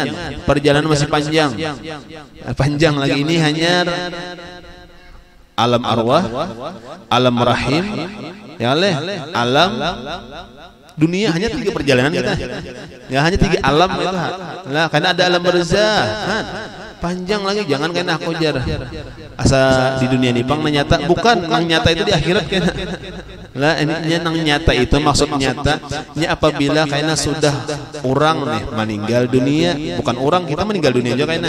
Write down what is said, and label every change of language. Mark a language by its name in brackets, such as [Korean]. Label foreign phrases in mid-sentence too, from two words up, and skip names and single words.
[Banjar] Perjalanan masih panjang. Panjang lagi ini hanya alam arwah, alam rahim, ya alam dunia hanya 3 perjalanan kita. Ya hanya 3 alam itu. Nah, karena ada alam barzah. Panjang lagi, jangan kena aku jar. Asa di dunia ini pang nyata, bukan nang nyata itu di akhirat kena. Lah ini nang nyata itu maksud nyatanya apabila kena sudah orang nih meninggal dunia, bukan orang kita meninggal dunia aja kena.